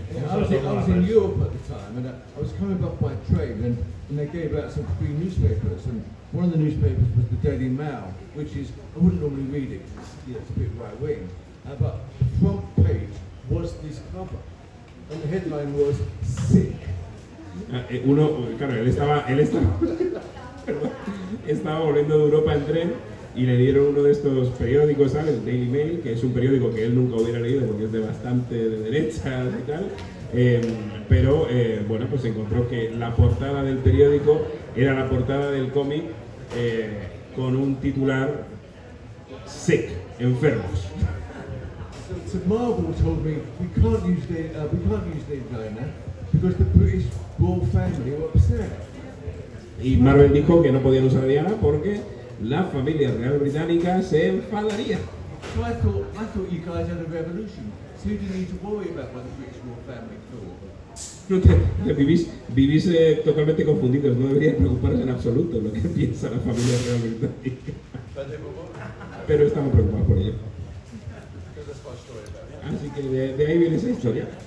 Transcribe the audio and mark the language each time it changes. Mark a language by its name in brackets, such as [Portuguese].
[English] I was in Europe at the time, and I was coming back by train, and they gave out some free newspapers, and one of the newspapers was the Daily Mail, which is, I wouldn't normally read it, because it's a bit right-wing, but the front page was this cover, and the headline was, "Sick." [Spanish] Claro, él estaba perdón, estaba volviendo de Europa en tren y le dieron uno de estos periódicos, ¿sabes? El Daily Mail, que es un periódico que él nunca hubiera leído porque es de bastante de derechas y tal. Pero bueno, pues encontró que la portada del periódico era la portada del cómic con un titular sick, enfermos. [English] So Marvel told me we can't use Lady Diana because the British royal family were upset. [Spanish] Y Marvel dijo que no podían usar a Diana porque la familia real británica se enfadaría. [English] So I thought you guys had a revolution, so you didn't need to worry about what the British royal family thought. [Spanish] No vivís totalmente confundidos, no deberían preocuparos en absoluto lo que piensa la familia real británica. Pero estamos preocupados por ello. Así que de ahí viene esa historia.